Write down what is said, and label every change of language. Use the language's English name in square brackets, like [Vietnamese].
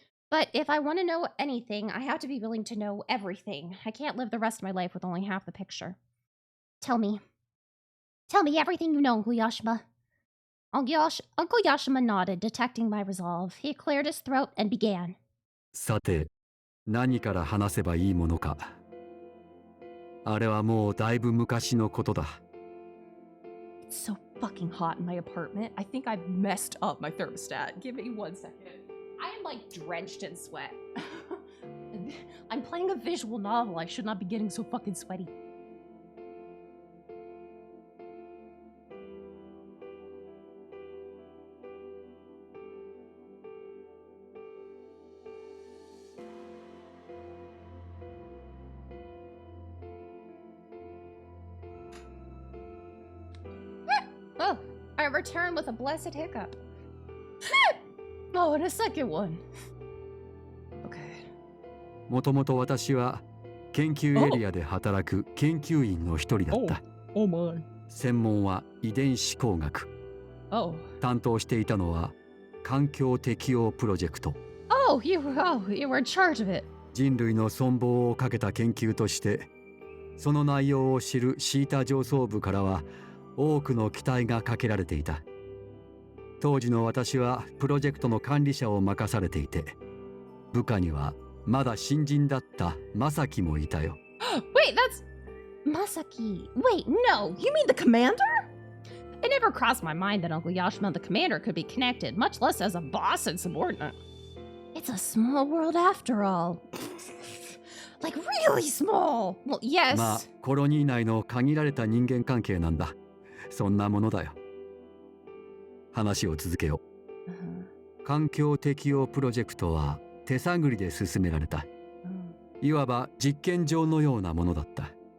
[English] But if I want to know anything, I have to be willing to know everything. I can't live the rest of my life with only half the picture. Tell me. Tell me everything you know, Uncle Yashima. Uncle Yashima nodded, detecting my resolve. He cleared his throat and began. [Japanese] さて、何から話せばいいものか。あれはもうだいぶ昔のことだ。 [English] It's so fucking hot in my apartment. I think I've messed up my thermostat. Give me 1 second. I am like drenched in sweat. I'm playing a visual novel. I should not be getting so fucking sweaty. I return with a blessed hiccup. Oh, and a second one. Okay. [Japanese] もともと私は研究エリアで働く研究員の一人だった。 [English] Oh my. [Japanese] 専門は遺伝子工学。 [English] Oh. [Japanese] 担当していたのは環境適応プロジェクト。 [English] Oh, you were in charge of it. [Japanese] 人類の存亡をかけた研究として、その内容を知るシータ上層部からは多くの期待がかけられていた。当時の私はプロジェクトの管理者を任されていて、部下にはまだ新人だったマサキもいたよ。 [English] Wait, that's Masaki. Wait, no, you mean the commander? It never crossed my mind that Uncle Yashima and the commander could be connected, much less as a boss and subordinate. It's a small world after all. Like really small. Well, yes. [Japanese] まあ、コロニー内の限られた人間関係なんだ。そんなものだよ。話を続けよう。環境適応プロジェクトは手探りで進められた。いわば実験場のようなものだった。